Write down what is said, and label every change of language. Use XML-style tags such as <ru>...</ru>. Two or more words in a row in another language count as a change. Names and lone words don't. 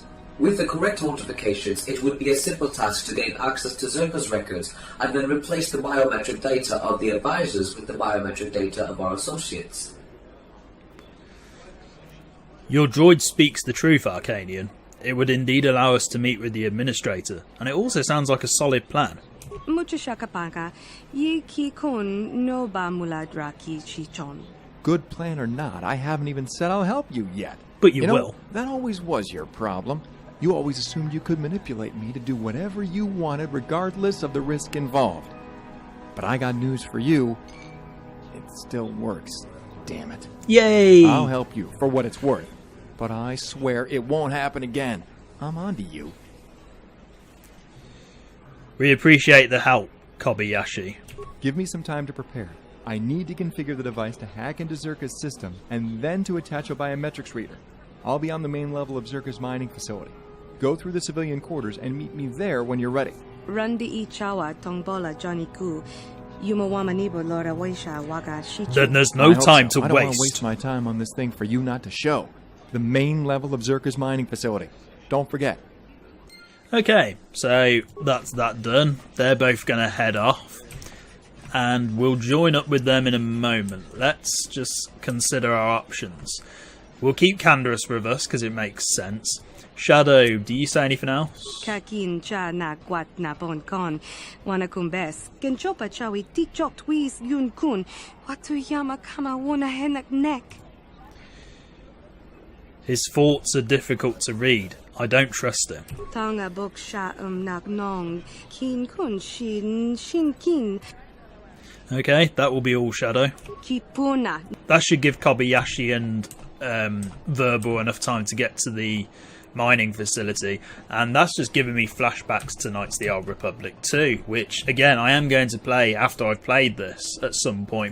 <en>With the correct modifications, it would be a simple task to gain access to Zerka's records and then replace the biometric data of the advisors with the biometric data of our associates. Your droid speaks the truth, Arcanian. It would indeed allow us to meet with the administrator, and it also sounds like a solid plan. Muchashakapanga. Yi ki kun no ba muladra ki chichon. Good plan or not, I haven't even said I'll help you yet. But you know, will. That always was your problem. You always assumed you could manipulate me to do whatever you wanted regardless of the risk involved. But I got news for you. It still works. Damn it. Yay! I'll help you for what it's worth. But I swear it won't happen again. I'm onto you. We appreciate the help, Kobayashi. Give me some time to prepare. I need to configure the device to hack into Zerka's system and then to attach a biometrics reader. I'll be on the main level of Zerka's mining facility. Go through the civilian quarters and meet me there when you're ready. Randi ichawa tongbola Johnny Ku. Yumawamanibo Lora Waisha Waga Shichi. Then there's no time to I don't want to waste. waste my time on this thing for you not to show. The main level of Zerka's mining facility. Don't forget. Okay, so that's that done. They're both going to head off. And we'll join up with them in a moment. Let's just consider our options. We'll keep Canderous with us because it makes sense. Shadow, do you say anything else? Kakin cha na kwat na bon kon. Wana kumbes. Genchopa chawi tichok twis yun kun. Watu yama kama wona henak nek. His thoughts are difficult to read. I don't trust him. Tonga bok sha nak nong. Kin kun shin kin. Okay, that will be all, Shadow. Kipuna. That should give Kobayashi and Verbal enough time to get to the mining facility, and that's just giving me flashbacks to Knights of the Old Republic 2, which again I am going to play after I've played this at some point.</en>